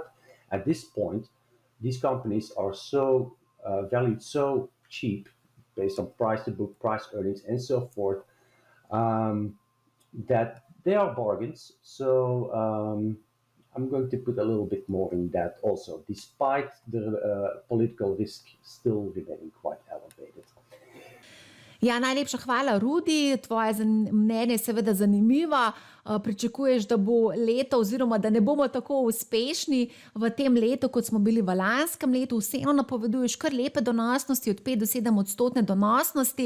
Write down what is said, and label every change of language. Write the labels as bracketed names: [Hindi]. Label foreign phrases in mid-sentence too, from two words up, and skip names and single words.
[English] At this point, these companies are so valued so cheap based on price to book, price earnings, and so forth, that they are bargains. So I'm going to put a little bit more in that also, despite the political risk still remaining quite elevated. [Slovenian] Ja, najlepša hvala, Rudi. Tvoje mnenje je seveda zanimivo. Pričakuješ, da bo leto oziroma da ne bomo tako uspešni v tem letu, kot smo bili v lanskem letu. Vseeno napoveduješ kar lepe donosnosti, od 5 do 7% donosnosti.